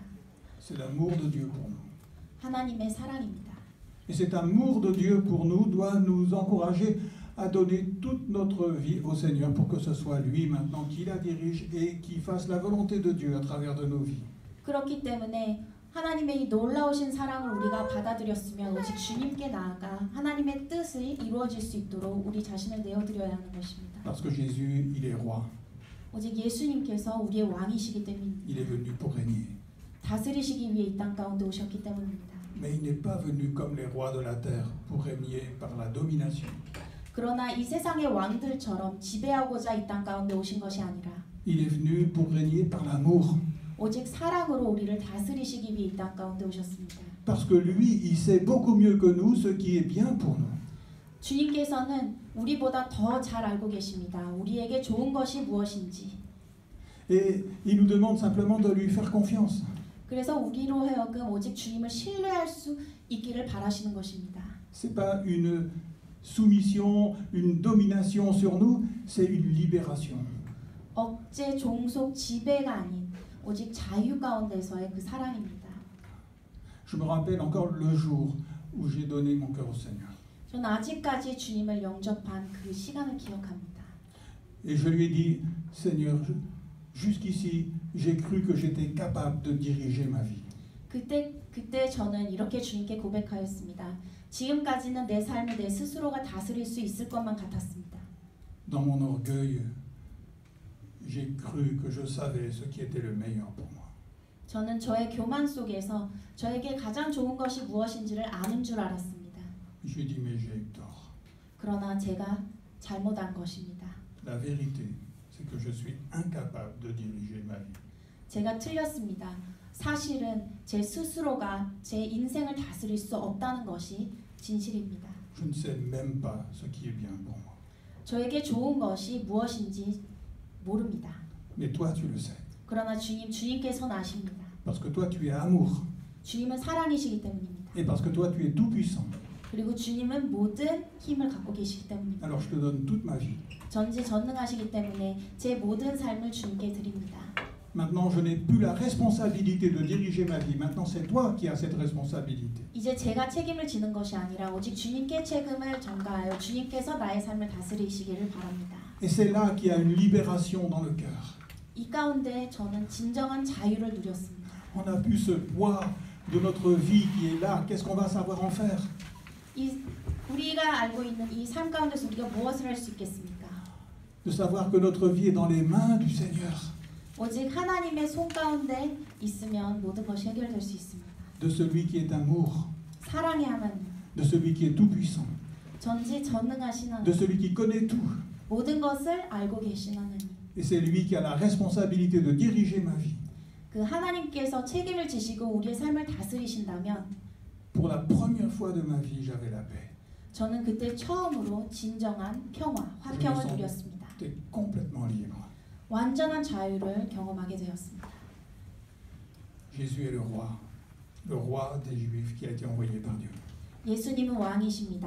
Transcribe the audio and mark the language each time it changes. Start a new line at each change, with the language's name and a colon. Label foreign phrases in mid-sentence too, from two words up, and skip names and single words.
French: C'est l'amour de Dieu pour nous.
Korean: 하나님의 사랑입니다.
French: Et cet amour de Dieu pour nous doit nous encourager à donner toute notre vie au Seigneur pour que ce soit lui maintenant qui la dirige et qui fasse la volonté de Dieu à travers de nos vies.
Korean: 그렇기 때문에 하나님의 이 놀라우신 사랑을 우리가 받아들였으면 오직 주님께 나아가 하나님의 뜻이 이루어질 수 있도록 우리 자신을 내어드려야 하는 것입니다.
French: Parce que Jésus, il est roi.
Korean: 오직 예수님께서 우리의 왕이시기 때문입니다.
French: Il est venu pour régner.
Korean: 다스리시기 위해 이 땅 가운데 오셨기 때문입니다.
French: Mais il n'est pas venu comme les rois de la terre pour régner par la domination.
Korean: 그러나 이 세상의 왕들처럼 지배하고자 이 땅 가운데 오신 것이 아니라
French: Il est venu pour régner par l'amour.
Korean: 오직 사랑으로 우리를 다스리시기 위해 이 땅 가운데 오셨습니다.
French: Parce que lui, il sait beaucoup mieux que nous ce qui est bien pour nous.
Korean: 주님께서는 우리보다 더 잘 알고 계십니다. 우리에게 좋은 것이 무엇인지.
French: Et il nous demande simplement de lui faire confiance.
Korean: 그래서 우리로 하여금 오직 주님을 신뢰할 수 있기를 바라시는 것입니다.
French: C'est pas une soumission, une domination sur nous, c'est une libération.
Korean: 억제, 종속, 지배가 아닌 오직 자유 가운데서의 그 사랑입니다.
French: Je me rappelle encore le jour où j'ai donné mon cœur au Seigneur.
Korean: 저는 아직까지 주님을 영접한 그 시간을 기억합니다.
French: Et je lui ai dit, Seigneur, jusqu'ici, j'ai cru que j'étais capable de diriger ma vie.
Korean: 그때 저는 이렇게 주님께 고백하였습니다. 지금까지는 내 삶을 내 스스로가 다스릴 수 있을 것만 같았습니다.
French: Dans mon orgueil, j'ai cru que je savais ce qui était le meilleur pour moi.
Korean: 저는 저의 교만 속에서 저에게 가장 좋은 것이 무엇인지를 아는 줄 알았습니다.
French: Je lui ai dit, mais j'ai eu tort.
Korean: 그러나 제가 잘못한 것입니다.
French: La vérité, c'est que je suis incapable de diriger ma vie.
Korean: 제가 틀렸습니다. 사실은 제 스스로가 제 인생을 다스릴 수 없다는 것이 진실입니다.
French: Je ne sais même pas ce qui est bien pour moi.
Korean: 저에게 좋은 것이 무엇인지 모릅니다.
French: Mais toi, tu le sais.
Korean: 그러나 주님께서는 아십니다.
French: Parce que toi, tu es amour.
Korean: 주님은 사랑이시기 때문입니다.
French: Et parce que toi, tu es tout puissant.
Korean: 그리고 주님은 모든 힘을 갖고 계시기 때문입니다.
French: Alors je te donne toute ma vie.
Korean: 전지전능하시기 때문에 제 모든 삶을 주님께 드립니다.
French: Maintenant, je n'ai plus la responsabilité de diriger ma vie. Maintenant, c'est toi qui as cette responsabilité.
Korean: 이제 제가 책임을 지는 것이 아니라 오직 주님께 책임을 전가하여 주님께서 나의 삶을 다스리시기를 바랍니다.
French: Et c'est là qu'il y a une libération dans le cœur.
Korean: 이 가운데 저는 진정한 자유를 누렸습니다.
French: On a plus ce poids de notre vie qui est là. Qu'est-ce qu'on va savoir en faire?
Korean: 우리가 알고 있는 이 삶 가운데서 우리가 무엇을 할 수 있겠습니까?
French: De savoir que notre vie est dans les mains du Seigneur.
Korean: 오직 하나님의 손 가운데 있으면 모든 것이 해결될 수 있습니다.
French: De celui qui est amour.
Korean: 사랑의 하나님.
French: De celui qui est tout puissant.
Korean: 전지전능하신 하나님.
French: De celui qui connaît tout.
Korean: 모든 것을 알고 계신 하나님.
French: Et c'est lui qui a la responsabilité de diriger ma vie.
Korean: 그 하나님께서 책임을 지시고 우리의 삶을 다스리신다면
French: Pour la première fois de ma vie, j'avais la paix.
Korean: 저는 그때 처음으로 진정한 평화, 화평을 누렸습니다.
French: J'étais complètement libre.
Korean: 완전한 자유를 경험하게 되었습니다.
French: Jésus est le roi des Juifs qui a été envoyé par Dieu.
Korean: 예수님은 왕이십니다.